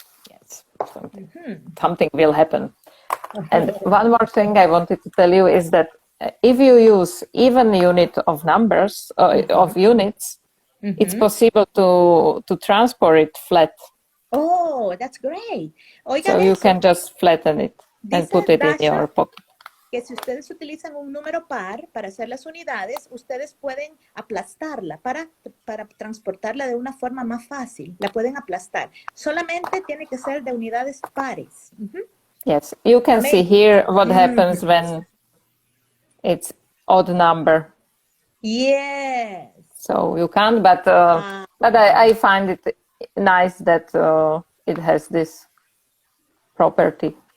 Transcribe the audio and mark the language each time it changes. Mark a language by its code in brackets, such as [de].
[en] Yes, something will happen. And one more thing I wanted to tell you is that if you use even unit of numbers, of units, it's possible to transport it flat. Oh, that's great. [es] Oigan, [en] so you can just flatten it and put it in your pocket. [es] Que si ustedes utilizan un número par para hacer las unidades, ustedes pueden aplastarla para transportarla de una forma más fácil. La pueden aplastar. Solamente tiene que ser de unidades pares. [en] Yes, you can see here what happens when it's odd number. Yes. So you can't, but I find it nice that it has this property.